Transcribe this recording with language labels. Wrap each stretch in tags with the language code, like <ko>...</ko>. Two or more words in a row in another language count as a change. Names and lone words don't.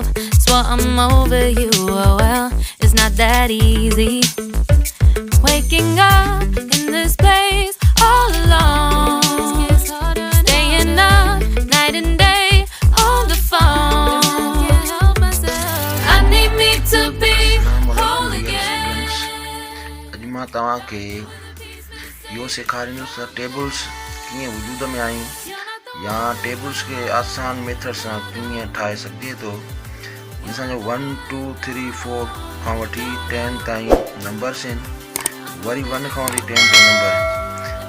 <en>Swore I'm over you, oh well, it's not that easy. Waking up in this place all alone, staying up night and day on the phone. I need me to be whole again.</en> <sd>अजमा तवा के यो सेखारींदुसि टेबल्स कीअं वजूद में आयूं या टेबल्स के आसान मेथड सां कीअं ठाहे सघिजे थो। असांजो 1 2 3 4 खां वठी 10 ताईं नंबर्स आहिनि, वरी 1 खां वठी 10 ताईं नंबर आहिनि।</sd>